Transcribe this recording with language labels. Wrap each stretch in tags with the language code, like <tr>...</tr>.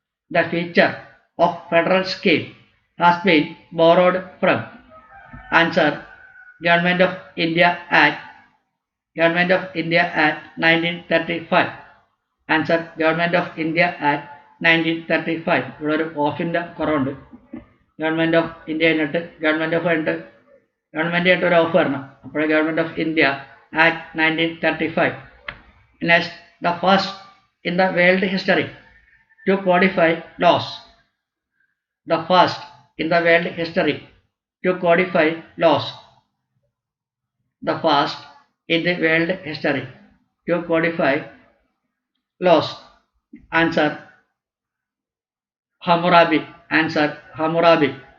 <en>The feature of federal scheme has been borrowed from. Answer Government of India Act. Government of India Act 1935. Answer Government of India Act 1935.</en> <ml>ഇവിടെ ഒരു ഓഫിൻ്റെ കുറവുണ്ട്. Government of India കഴിഞ്ഞിട്ട് government ആയിട്ട് ഒരു of വരണം.</ml> <en>അപ്പോൾ government of India act 1935. Next, the first in the world history to codify laws. The first in the world history to codify laws. The first in the world history to codify laws. Answer Hammurabi. Answer Hammurabi.</en>